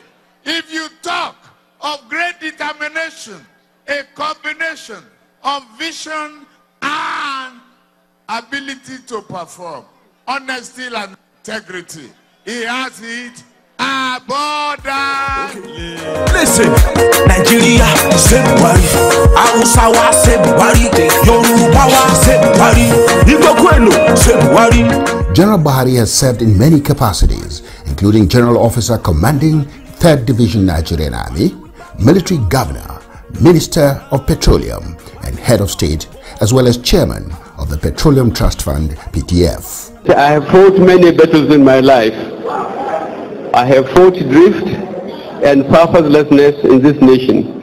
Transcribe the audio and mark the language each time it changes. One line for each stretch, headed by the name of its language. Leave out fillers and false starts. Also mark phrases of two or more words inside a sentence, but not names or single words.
English: If you talk of great determination, a combination of vision and ability to perform, honesty and integrity, he has it abundant. Listen, Nigeria, say Buhari. Hausa wa say Buhari. Yoruba wa say Buhari. Igbo Kweno, say Buhari. General Buhari has served in many capacities, including General Officer Commanding 3rd Division Nigerian Army, Military Governor, Minister of Petroleum, and Head of State, as well as Chairman of the Petroleum Trust Fund, PTF. I have fought many battles in my life. I have fought drift and purposelessness in this nation.